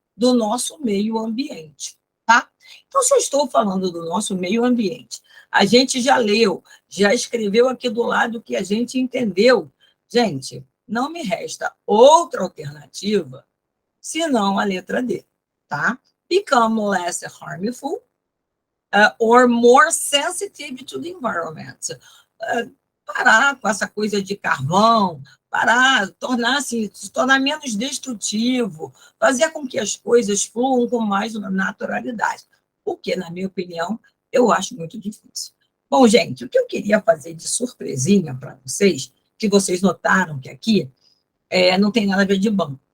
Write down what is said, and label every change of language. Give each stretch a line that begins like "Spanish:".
Portuguese: Do nosso meio ambiente, tá? Então, se eu estou falando do nosso meio ambiente, a gente já leu, já escreveu aqui do lado que a gente entendeu. Gente, não me resta outra alternativa senão a letra D, tá?
English: Become less harmful or more sensitive to the environment.
Portuguese: Parar com essa coisa de carvão, se tornar menos destrutivo, fazer com que as coisas fluam com mais naturalidade. O que, na minha opinião, eu acho muito difícil. Bom, gente, o que eu queria fazer de surpresinha para vocês, que vocês notaram que aqui não tem nada a ver de banco.